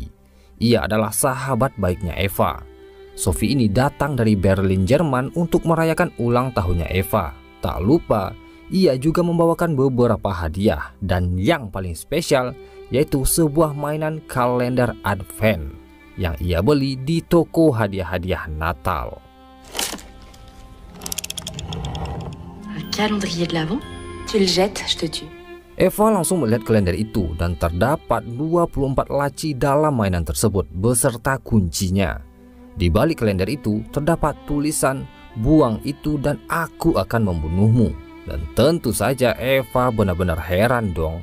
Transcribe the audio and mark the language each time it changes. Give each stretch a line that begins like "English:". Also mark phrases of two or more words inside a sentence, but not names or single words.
Indonesian: Ia adalah sahabat baiknya Eva. Sophie ini datang dari Berlin, Jerman untuk merayakan ulang tahunnya Eva. Tak lupa, ia juga membawakan beberapa hadiah dan yang paling spesial yaitu sebuah mainan kalender Advent yang ia beli di toko hadiah-hadiah Natal.
French: Un calendrier de l'Avent? Tu le jettes, je te tue.
Indonesian: Eva langsung melihat kalender itu dan terdapat 24 laci dalam mainan tersebut beserta kuncinya. Di balik kalender itu terdapat tulisan, buang itu dan aku akan membunuhmu. Dan tentu saja Eva benar-benar heran dong.